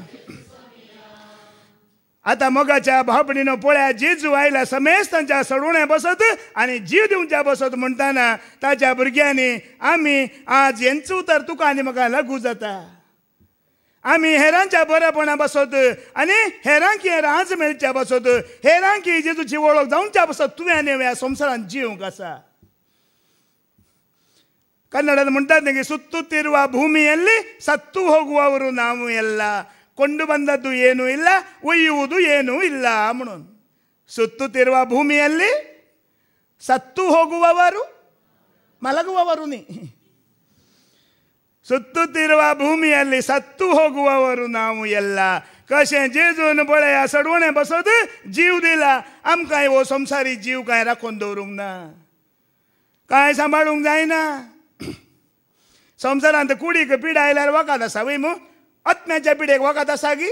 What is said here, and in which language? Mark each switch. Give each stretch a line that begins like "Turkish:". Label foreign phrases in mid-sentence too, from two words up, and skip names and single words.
Konkani: आता मोगाच्या भावपणीनो पळया, जेजू आयला समेस्तांच्या सडवण्या बसत आनी जीव दिवच्या बसत म्हणटाना ताच्या भुरग्यांनी आमी आज हेंचो उतर तुका आनी म्हाका लागू जाता. आमी हेरांच्या बरेपणा बसत आनी हेरांक हे राज मेळच्या बसत, हेरांक जेजूची वळख जावच्या बसत तुवें आनी ह्या संवसारांत जिवंक आसा.
Kannada: ಕನ್ನಡದ ಮುಂಟಾದ್ನಿಗೆ ಸುತ್ತುತ್ತಿರುವ ಭೂಮಿಯಲ್ಲಿ ಸತ್ತು ಹೋಗುವವರು ನಾವು ಎಲ್ಲ, ಕೊಂಡು ಬಂದದ್ದು ಏನೂ ಇಲ್ಲ, ಒಯ್ಯುವುದು ಏನೂ ಇಲ್ಲ म्हणून. ಸುತ್ತುತ್ತಿರುವ ಭೂಮಿಯಲ್ಲಿ ಸತ್ತು ಹೋಗುವವರು ಮಲಗುವವರು ನೀ. ಸುತ್ತುತ್ತಿರುವ ಭೂಮಿಯಲ್ಲಿ ಸತ್ತು ಹೋಗುವವರು ನಾವು ಎಲ್ಲ.
Konkani: कशें जेजून पळया सडवणे बसत जीव दिला. आमकां हो संवसारी जीव कांय राखून दवरूंक ना, कांय सांबाळूंक जायना. संवसारांत कुडीक पिड आयल्यार वखद आसा वय मू. आत्म्याच्या पिडेक वखद आसा गी?